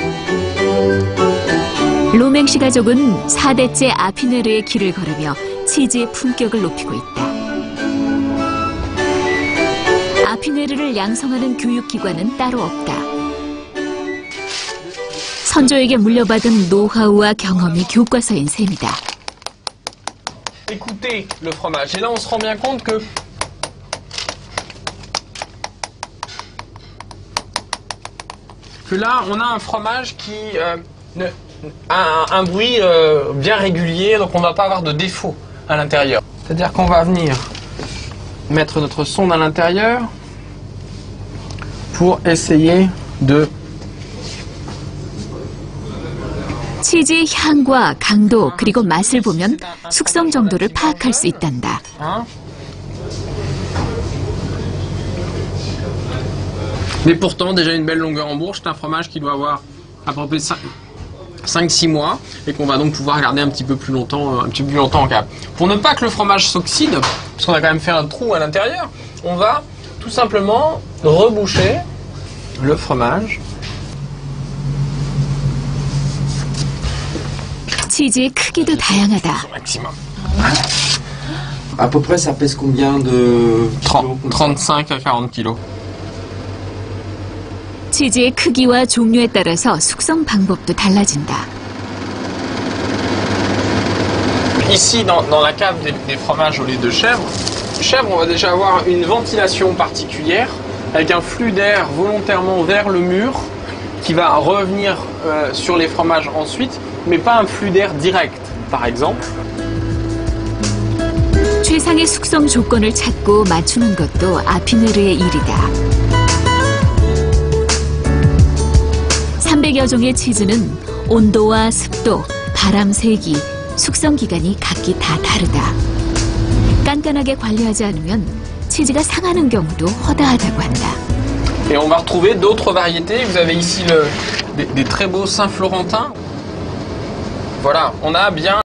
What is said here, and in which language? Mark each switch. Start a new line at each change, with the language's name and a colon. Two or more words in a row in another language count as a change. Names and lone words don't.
Korean: 로맹시 가족은 4대째 아피네르의 길을 걸으며 치즈의 품격을 높이고 있다. 아피네르를 양성하는 교육기관은 따로 없다. 선조에게 물려받은 노하우와 경험이 교과서인 셈이다.
French: Écoutez le fromage. Et là, on se rend bien compte que là, on a un fromage qui a un bruit bien régulier, donc on ne va pas avoir de défaut à l'intérieur. C'est-à-dire qu'on va venir mettre notre sonde à l'intérieur pour essayer de...
Korean: 치즈의 향과 강도 그리고 맛을 보면 숙성 정도를 파악할 수 있단다.
French: Mais pourtant, déjà une belle longueur en bourge, c'est un fromage qui doit avoir à peu près 5-6 mois et qu'on va donc pouvoir garder un petit peu plus longtemps en cave. Pour ne pas que le fromage s'oxyde, parce qu'on a quand même fait un trou à l'intérieur, on va tout simplement reboucher le fromage.
Korean: 치즈의 크기도 다양하다.
French: Maximum. À peu près, ça pèse combien de... 35 à 40 kilos.
Korean: 치즈의 크기와 종류에 따라서 숙성 방법도 달라진다.
French: Ici, dans la cave des fromages au lait de chèvre, on va déjà avoir une ventilation particulière avec un flux d'air volontairement vers le mur qui va revenir sur les fromages ensuite, mais pas un flux d'air direct, par exemple.
Korean: 최상의 숙성 조건을 찾고 맞추는 것도 아피네르의 일이다. 300여 종의 치즈는 온도와 습도, 바람 세기, 숙성 기간이 각기 다 다르다. 깐깐하게 관리하지 않으면 치즈가 상하는 경우도 허다하다고 한다.
French: Et on va retrouver d'autres variétés. Vous avez ici des très beaux Saint-Florentin. Voilà, on a bien